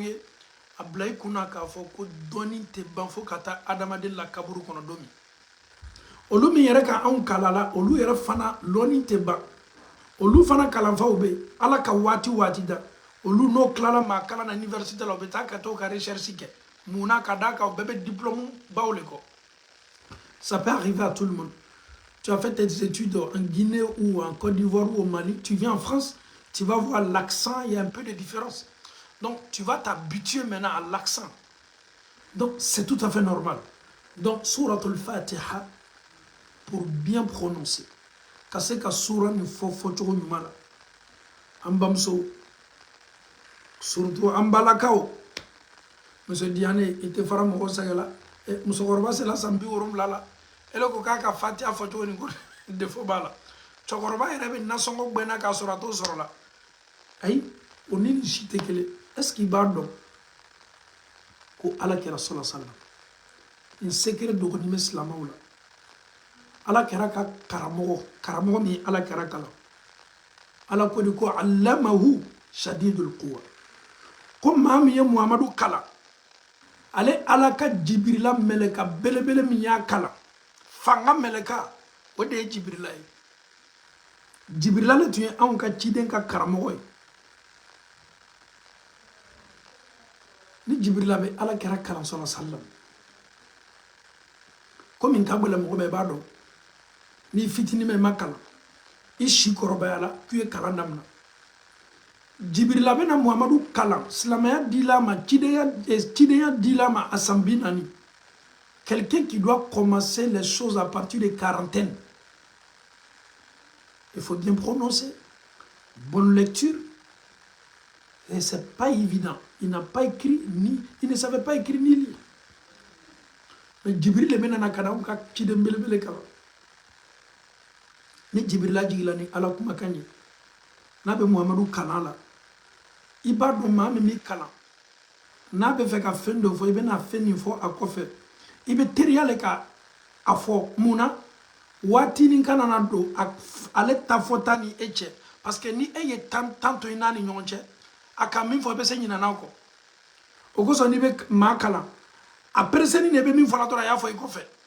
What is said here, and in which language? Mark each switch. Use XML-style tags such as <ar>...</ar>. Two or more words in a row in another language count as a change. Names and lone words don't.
<bm>ye a bila i kunna k'a fɔ ko dɔnni tɛ ban fo ka taa adamaden la kaburu kɔnɔ don min olu min yɛrɛ ka anw kalala olu yɛrɛ fana lɔnni tɛ ban olu fana kalanfaw bɛ yen ala ka waati da olu n'o tilala maa kalan na université la u bɛ taa ka t'o ka recherche kɛ munna ka d'a kan u bɛɛ bɛ diplôme baw le kɔ</bm> <fr>ça peut arriver à tout le monde tu as fait tes études en Guinée ou en Côte d'Ivoire ou au Mali tu viens en France tu vas voir l'accent il y a un peu de différence donc tu vas t'habituer maintenant à l'accent donc c'est tout à fait normal donc Souratul Fatiha pour bien prononcer</fr> <bm>ka se ka sura ni fɔcogo ɲuman la an bamuso surtout an balakaw muso Diane i tɛ fara mɔgɔ sɛgɛ la musokɔrɔba sela san 70 la ele ko k'a ka Fatiha fɔcogo ni ko défaut b'a la cɛkɔrɔba yɛrɛ bɛ nasɔngɔ gbɛnna k'a sɔrɔ a t'o sɔrɔ la ayi o ni nin si tɛ kelen</bm> <fr>est-ce qu'il</fr> <bm>b'a dɔn ko ala kɛra sɔlɔ sallam nin secret dɔgɔnin bɛ silamɛw la ala kɛra ka karamɔgɔ min ala kɛra kalan ala ko de ko</bm> <ar>علمه شديد القوى</ar> <bm>ko maa min ye muhamadu kalan ale ala ka jibirila mɛlɛka belebele min y'a kalan fanga mɛlɛka o de ye jibirila ye jibirila le tun ye anw ka ciden ka karamɔgɔ ye ni jibirila bɛ ala kɛra kalan sɔlɔ sallam komi n ka gbɛlɛ mɔgɔ bɛɛ b'a dɔn ni fitini mɛ ma kalan i si kɔrɔbaya la k'u ye kalan daminɛ jibirila bɛna muhamadu kalan silamɛya dila ma cidenya dila ma a san 40</bm> <fr>quelqu'un qui doit commencer les choses à partir de quarantaine il faut bien prononcer bonne lecture et c'est pas évident il n'a pas écrit ni il ne savait pas écrire ni lire mais</fr> <bm>jibril le bɛna ka na u ka ciden belebele kalan ni jibirila jigila ni ala kumakan ye n'a bɛ muhamadu kalan la i b'a dɔn maa min b'i kalan n'a bɛ fɛ ka fɛn dɔ fɔ i bɛna fɛn nin fɔ a kɔfɛ i bɛ teriya le ka a fɔ mun na waati nin kana na don ale ta fɔta ni e cɛ</bm> <fr>parce que</fr> <bm>ni e ye tan to i n'a ni ɲɔgɔn cɛ a ka min fɔ i bɛ se ɲinana kɔ o kosɔn n'i bɛ maa kalan a pereseni de bɛ min fɔla dɔrɔn a y'a fɔ i kɔfɛ</bm>